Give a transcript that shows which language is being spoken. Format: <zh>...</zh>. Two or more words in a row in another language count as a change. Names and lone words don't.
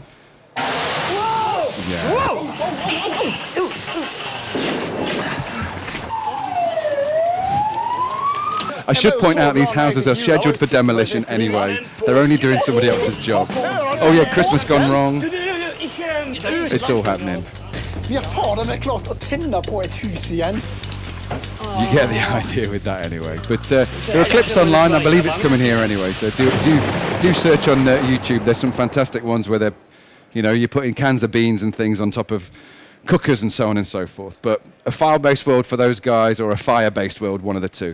<en>Yeah. I should point out these houses are scheduled for demolition anyway. They're only doing somebody else's job. Oh yeah, Christmas gone wrong. It's all happening.</en> <no>Vi har fader meg klart å tenne på et hus igjen.</no> <en>You get the idea with that anyway. But there are clips online. I believe it's coming here anyway. So do search on YouTube. There's some fantastic ones where they're, you're putting cans of beans and things on top of cookers and so on and so forth. But a file-based world for those guys, or a fire-based world, one of the two.</en>